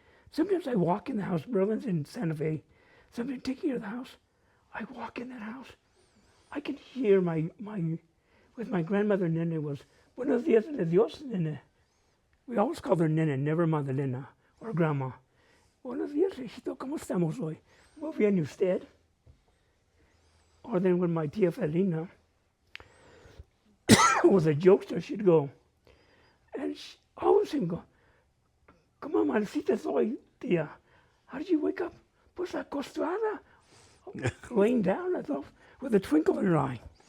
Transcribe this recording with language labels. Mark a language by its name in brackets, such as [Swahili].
[English] Sometimes I walk in the house, Merlin's in Santa Fe, somebody taking care of the house. I walk in that house. I can hear with my grandmother Nene was, [Spanish] buenos días de Dios, Nene. [English] We always called her Nene, never Madalena or Grandma. [Spanish] Buenos días, hijito, ¿cómo estamos hoy? Muy bien, ¿y usted? [English] Or then when my tia Felina was a jokester, she'd go, and she always would go, [Spanish] ¿Cómo amaneciste hoy, tía? [English] How did you wake up? [Spanish] Pues acostada, [English] laying down, I thought, with a twinkle in her eye.